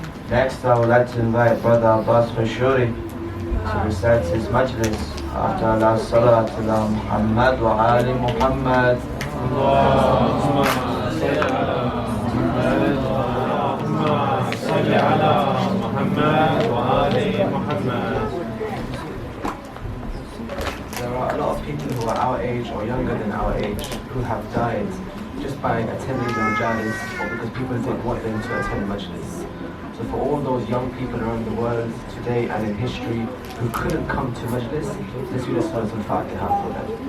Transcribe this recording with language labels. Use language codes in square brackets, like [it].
[en] Next I would like to invite Brother Abbas Fashuri to recite his Majilis after Allah's Salat ala Muhammad wa Ali Muhammad. [ar] اللهم صل على محمد وآل محمد. [en] There are a lot of people who are our age or younger than our age who have died just by attending the Majilis or because people didn't want them to attend Majlis. So for all those young people around the world today and in history who couldn't come to Majlis, let's do the Salat al-Fatiha for them.